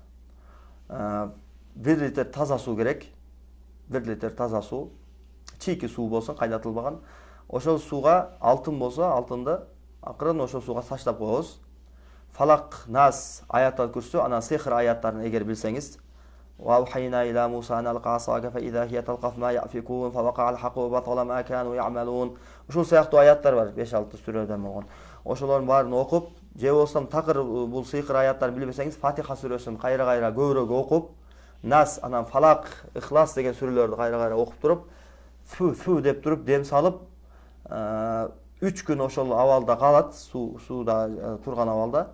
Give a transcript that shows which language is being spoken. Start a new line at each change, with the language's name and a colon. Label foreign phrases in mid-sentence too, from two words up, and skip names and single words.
Kyrgyz: 1 литр таза суу керек. 1 литр таза суу. Чийки суу болсун, кайнатылбаган. Ошол сууга алтын болсо, алтынды акырын ошол сууга таштап коебуз. Фалак, Нас, Аят Ал-Курсу, анан сыйкыр аяттарын эгер билсеңиз,
Arabic: وَأَوْحَيْنَا إِلَى مُوسَى أَنْ أَلْقِ عَصَاكَ فَإِذَا هِيَ تَلْقَفُ مَا يَأْفِكُونَ فَوَقَعَ الْحَقُّ وَبَطَلَ مَا كَانُوا يَعْمَلُونَ.
Kyrgyz: Ушул сыяктуу аяттар бар, 5-6 сүрөдөн болгон. Ошолордун баарын окуп, же болсо такыр бул сыйкыр аяттарын билбесеңиз, Фатиха сүрөсүн кайра-кайра көбүрөөк окуп, Нас, анан Фалак, Ихлас деген сүрөлөрдү кайра-кайра окуп туруп, фу деп туруп дем салып, 3 күн ошол абалда калат, сууда турган абалда.